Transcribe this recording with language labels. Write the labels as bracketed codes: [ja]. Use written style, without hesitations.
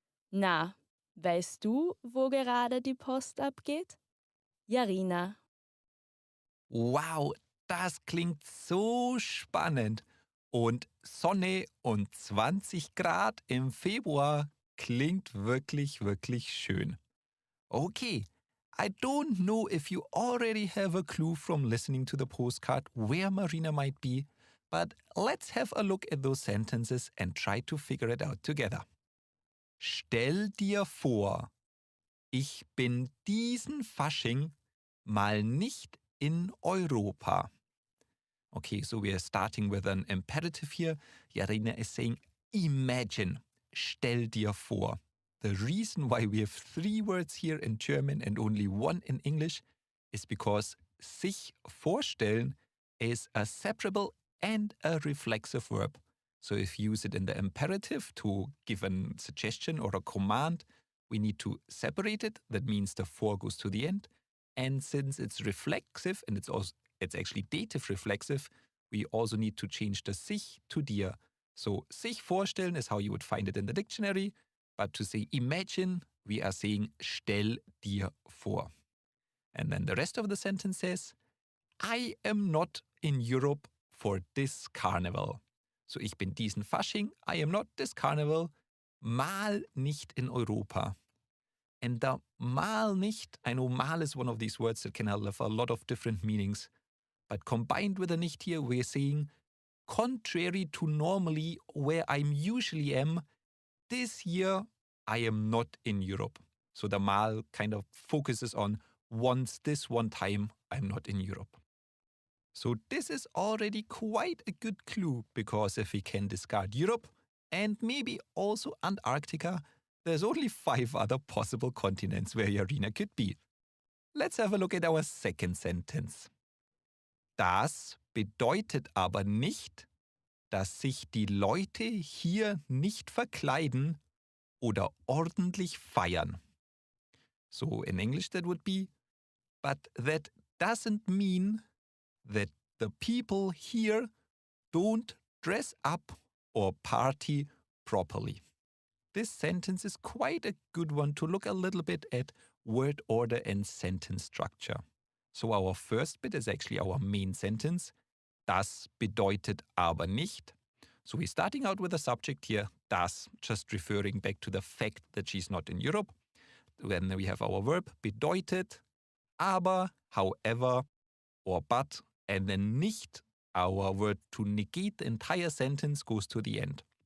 [de] Na, weißt du, wo gerade die Post abgeht? Jarina. Wow, das klingt so spannend. Und Sonne und 20 Grad im Februar klingt wirklich, wirklich schön. [en] Okay, I don't know if you already have a clue from listening to the postcard where Marina might be, but let's have a look at those sentences and try to figure it out together. [de] Stell dir vor, ich bin diesen Fasching mal nicht in Europa. [en] Okay, so we are starting with an imperative here. Jarina is saying, imagine, [de] stell dir vor. [en] The reason why we have 3 words here in German and only 1 in English is because [de] sich vorstellen [en] is a separable and a reflexive verb. So if you use it in the imperative to give a suggestion or a command, we need to separate it. That means the for goes to the end. And since it's reflexive and it's actually dative reflexive, we also need to change the sich to dir. So [de] sich vorstellen [en] is how you would find it in the dictionary, but to say imagine, we are saying [de] stell dir vor. [en] And then the rest of the sentence says, I am not in Europe for this carnival. So [de] ich bin diesen Fasching, [en] I am not this carnival, [de] mal nicht in Europa. [en] And the [de] mal nicht, [en] I know mal is one of these words that can have a lot of different meanings, but combined with a nicht here, we're saying, contrary to normally where I'm usually am, this year I am not in Europe. So the mal kind of focuses on once this one time I'm not in Europe. So this is already quite a good clue, because if we can discard Europe and maybe also Antarctica, there's only 5 other possible continents where Yarina could be. Let's have a look at our second sentence. [de] Das bedeutet aber nicht, dass sich die Leute hier nicht verkleiden oder ordentlich feiern. [en] So in English that would be, but that doesn't mean that the people here don't dress up or party properly. This sentence is quite a good one to look a little bit at word order and sentence structure. So our first bit is actually our main sentence. [de] Das bedeutet aber nicht. [en] So we're starting out with a subject here, das, just referring back to the fact that she's not in Europe. Then we have our verb, bedeutet, aber, however, or but, and then nicht, our word to negate the entire sentence, goes to the end.